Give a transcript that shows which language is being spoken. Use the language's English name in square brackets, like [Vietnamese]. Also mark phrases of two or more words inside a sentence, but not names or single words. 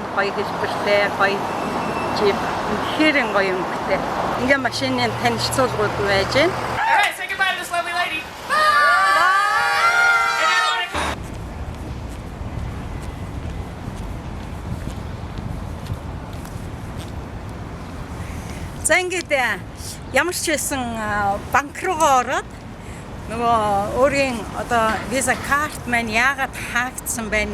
[Mongolian] Гоё хэлбэртэй, гоё жип. Тэгэхээр гоё өнгөтэй. Ингээ машины танилцуулгууд байж байна. [English] Alright, say goodbye to this lovely lady. [Mongolian] За ингээд ямар ч байсан банк руугаа ороод нөгөө өөрийн одоо виза карт маань яагаад хаагдсан байна?